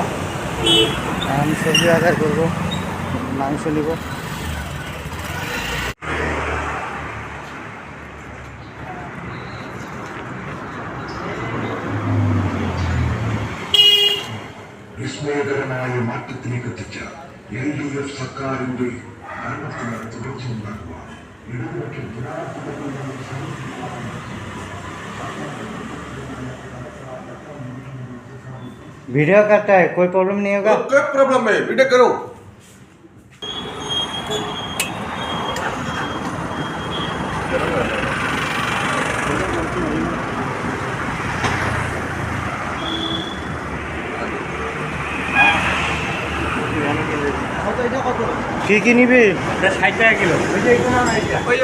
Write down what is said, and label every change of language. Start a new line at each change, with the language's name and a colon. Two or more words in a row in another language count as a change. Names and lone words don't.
Bangla: আমি সবজি বাজার করবো, মাংস নিব।
Malayalam: വിസ്മയകരമായ മാറ്റത്തിലേക്ക് എത്തിച്ച LDF സർക്കാരിന്റെ ഭരണത്തിന് തുടർച്ചയുണ്ടാക്കുക ഇടതുപക്ഷ
Hindi: वीडियो करता है, कोई प्रॉब्लम नहीं होगा? कोई प्रॉब्लम है, वीडियो करो।
Bangla: কি কি নিবি? 60 টাকা কিলো। ওই যে এইটা না এইটা। ওই